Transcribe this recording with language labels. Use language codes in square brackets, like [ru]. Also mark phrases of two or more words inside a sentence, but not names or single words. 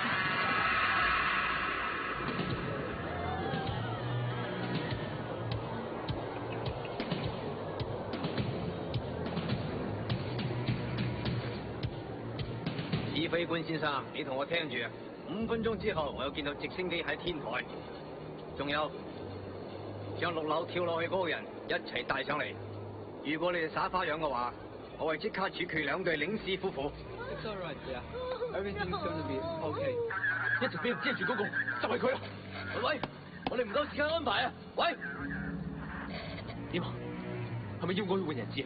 [yue] 指揮官先生，你同我聽住，5分鐘之後我有見到直升機喺天台，仲有將6樓跳落去嗰個人一齊帶上嚟。如果你哋耍花樣嘅話，我會即刻處決2對領事夫婦。 [en] It's all right, yeah. Everything's gonna be okay. [yue] 一直俾人遮住嗰個就係佢啦。喂，我哋唔夠時間安排啊！喂，點啊？係咪要我去換人質啊？